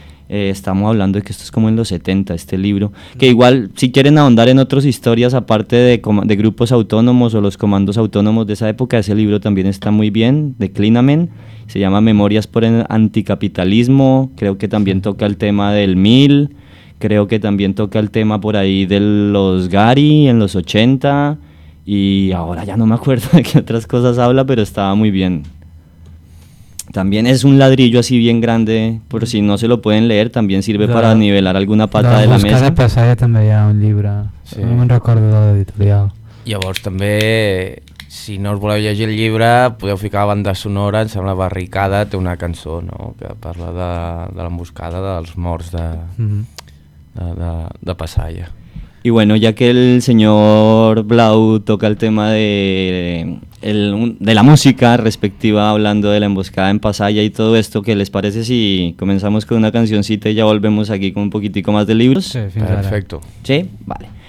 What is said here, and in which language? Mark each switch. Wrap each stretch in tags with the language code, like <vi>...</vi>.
<es>Estamos hablando de que esto es como en los 70, este libro, que igual si quieren ahondar en otras historias aparte de grupos autónomos o los comandos autónomos de esa época, ese libro también está muy bien, de Klinamen, se llama Memorias por el Anticapitalismo, creo que también toca el tema del MIL, creo que también toca el tema por ahí de los Gari en los 80, y ahora ya no me acuerdo de qué otras cosas habla, pero estaba muy bien. También es un ladrillo así bien grande, por si no se lo pueden leer, también sirve para nivelar alguna pata de la mesa.</es> <ca>Buscar el Passage també hi ha un llibre, sí. No me'n recordo de l'editorial. Llavors també, si no us voleu llegir el llibre, podeu ficar la banda sonora, em sembla Barricada, té una cançó, no?, que parla de l'emboscada dels morts de Passage.</ca> <es>Y bueno, ya que el señor Blau toca el tema de la música respectiva, hablando de la emboscada en Pasaya y todo esto, ¿qué les parece si comenzamos con una cancioncita y ya volvemos aquí con un poquitico más de libros? Sí, perfecto. Sí, vale.</es>